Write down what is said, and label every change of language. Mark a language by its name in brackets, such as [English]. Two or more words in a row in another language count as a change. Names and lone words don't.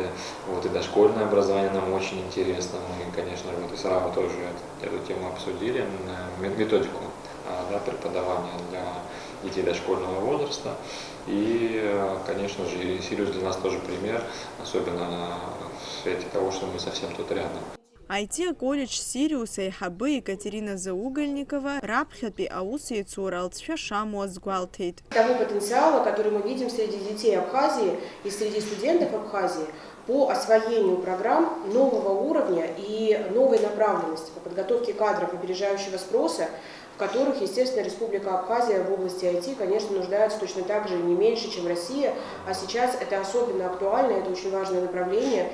[Russian] Вот, и дошкольное образование нам очень интересно. Мы, конечно, вот и с РАО тоже эту тему обсудили, методику преподавания для детей дошкольного возраста. И, конечно же, Сириус для нас тоже пример, особенно в свете того, что мы совсем тут рядом. [Abkhazian] IT-колледж Сириус аиҳабы Екатерина Заугольникова раԥхьатәи аусеицура алҵшәа шамуа азгәалҭеит. [Russian] Того потенциала, который мы видим среди детей Абхазии и среди студентов Абхазии по освоению программ нового уровня и новой направленности по подготовке кадров опережающего спроса, в которых, естественно, Республика Абхазия в области IT, конечно, нуждается точно так же не меньше, чем Россия, а сейчас это особенно актуально, это очень важное направление.